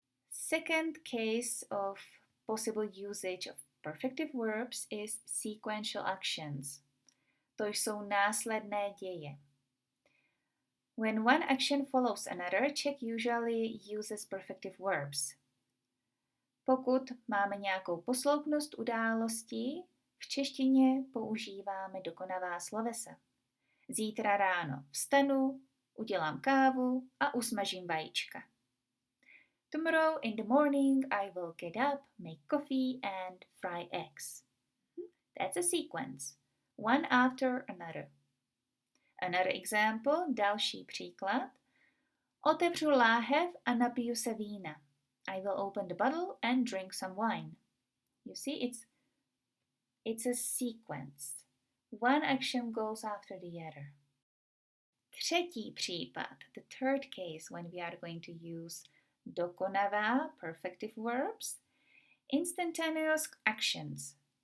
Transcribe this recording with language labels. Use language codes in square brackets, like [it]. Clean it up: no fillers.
[en] Second case of possible usage of perfective verbs is sequential actions. [cs] To jsou následné děje. [en] When one action follows another, Czech usually uses perfective verbs. [cs] Pokud máme nějakou posloupnost událostí, v češtině používáme dokonavá slovesa. Zítra ráno vstanu, udělám kávu a usmažím vajíčka. [en] Tomorrow in the morning I will get up, make coffee and fry eggs. That's a sequence, one after another. Another example, [cs] další příklad. Otevřu láhev a napiju se vína. [en] I will open the bottle and drink some wine. You see, it's a sequence. One action goes after the other. [cs] Třetí případ, [en] the third case when we are going to use dokonavá, perfective verbs, instantaneous actions.